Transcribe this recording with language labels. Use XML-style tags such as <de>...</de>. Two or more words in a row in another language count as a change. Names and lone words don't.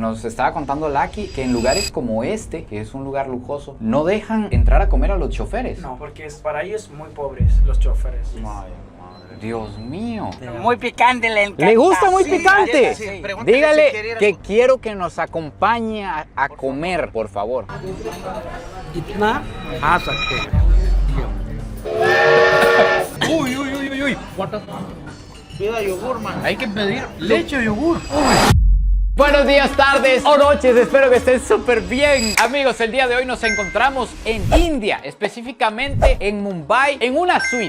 <es>nos estaba contando Lucky que en lugares como este, que es un lugar lujoso, no dejan entrar a comer a los choferes. No, porque para ellos muy pobres los choferes. Dios mío. Muy picante le encanta. ¿Le gusta muy picante? Sí. Dígale que quiero que nos acompañe a comer, por favor.</es> <hi>इतना आ सकते हैं। Uy.</hi> <es>Pida yogur, man. Hay que pedir leche o yogur. Buenos días, tardes o noches, espero que estén súper bien. Amigos, el día de hoy nos encontramos en India, específicamente en Mumbai, en una suite.</es>